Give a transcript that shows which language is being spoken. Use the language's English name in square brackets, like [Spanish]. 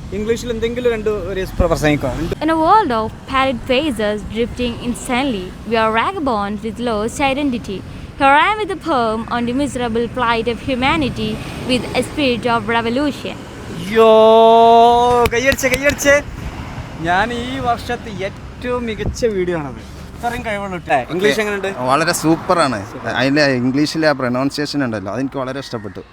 [Malayalam] ഇംഗ്ലീഷിൽ എന്തെങ്കിലും രണ്ട് ഒരു പ്രസംഗിക്കോ? [English] In a world of pallid faces drifting insanely, we are vagabonds with lost identity. Here I am with a poem on the miserable plight of humanity with a spirit of revolution. [Malayalam] അയ്യോ, കയ്യടിച്ചേ. ഞാൻ ഈ വർഷത്തെ ഏറ്റവും മികച്ച video ആണത്. ഇത്രയും കഴിവുള്ളൂ. English എങ്ങനെയുണ്ട്? വളരെ സൂപ്പറാണ്. അതിൻ്റെ ഇംഗ്ലീഷിലെ ആ പ്രൊനൗൺസിയേഷൻ ഉണ്ടല്ലോ, അതെനിക്ക് വളരെ ഇഷ്ടപ്പെട്ടു.